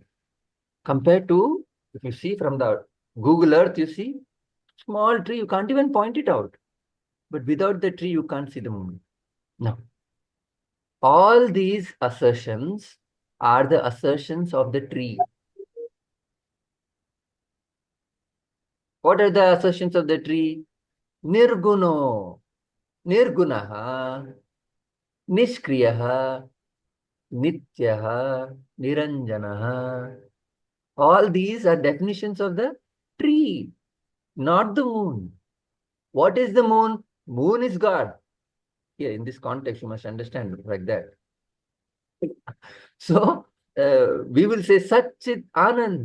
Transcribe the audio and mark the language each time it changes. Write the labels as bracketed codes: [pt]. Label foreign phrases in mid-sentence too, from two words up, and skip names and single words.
[en] Compared to, if you see from the Google Earth, you see, small tree, you can't even point it out. But without the tree, you can't see the moon. No. All these assertions are the assertions of the tree. What are the assertions of the tree? [sa] निर्गुणो, निर्गुणः, निष्क्रियः, नित्यः, निरञ्जनः. [en] All these are definitions of the tree, not the moon. What is the moon? Moon is God. Here, in this context, you must understand it like that. So, we will say Satchit Anand.